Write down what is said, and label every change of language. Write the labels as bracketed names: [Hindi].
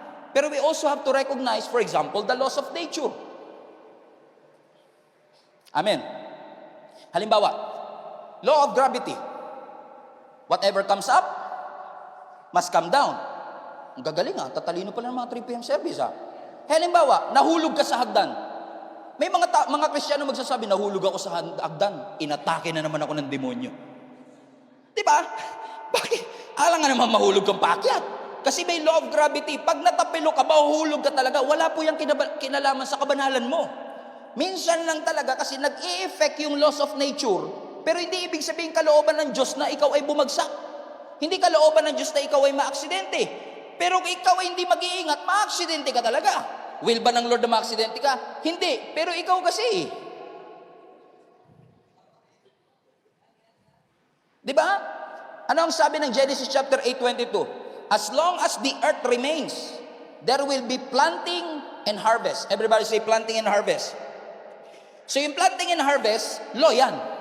[English] Pero we also have to recognize, for example, the laws of nature. Amen. Halimbawa, law of gravity. Whatever comes up, must come down. [Filipino] Ang gagaling tatalino pala ng mga 3 PM service Halimbawa, nahulog ka sa hagdan. May mga Kristiyano magsasabi, nahulog ako sa hagdan. Inatake na naman ako ng demonyo. Diba? Bakit? Alang nga naman mahulog kang paakyat. Kasi may law of gravity. Pag natapilo ka, mahuhulog ka talaga. Wala po yung kinalaman sa kabanalan mo. Minsan lang talaga kasi nag-i-effect yung laws of nature. Pero hindi ibig sabihin kalooban ng Diyos na ikaw ay bumagsak. Hindi kalooban ng Diyos na ikaw ay maaksidente. Pero kung ikaw ay hindi mag-iingat, maaksidente ka talaga. Will ba ng Lord na maaksidente ka? Hindi. Pero ikaw kasi. Diba? Ano ang sabi ng Genesis chapter 8:22? [English] As long as the earth remains, there will be planting and harvest. Everybody say planting and harvest. [Filipino] So yung [English] planting and harvest, [Filipino] law yan.